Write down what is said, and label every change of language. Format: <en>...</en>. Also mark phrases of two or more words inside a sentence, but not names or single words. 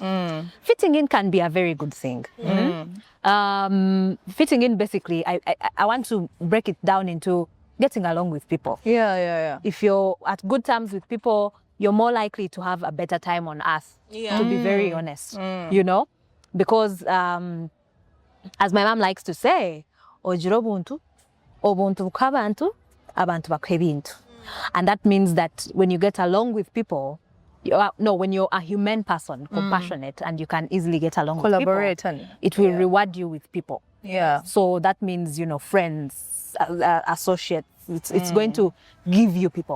<en>Fitting in can be a very good thing. Fitting in, basically, I want to break it down into getting along with people. Yeah. If you're at good terms with people, you're more likely to have a better time on earth, to be very honest, because as my mom likes to say,</en> <nyn>ogira obuntu, obuntu bw'abantu, abantu bakuha ebintu.</nyn> <en>And that means that when you get along with people, when you're a human person, compassionate, and you can easily get along Collaborate with people, and it will reward you with people. yeah. So that means, friends, associates, it's going to give you people.</en>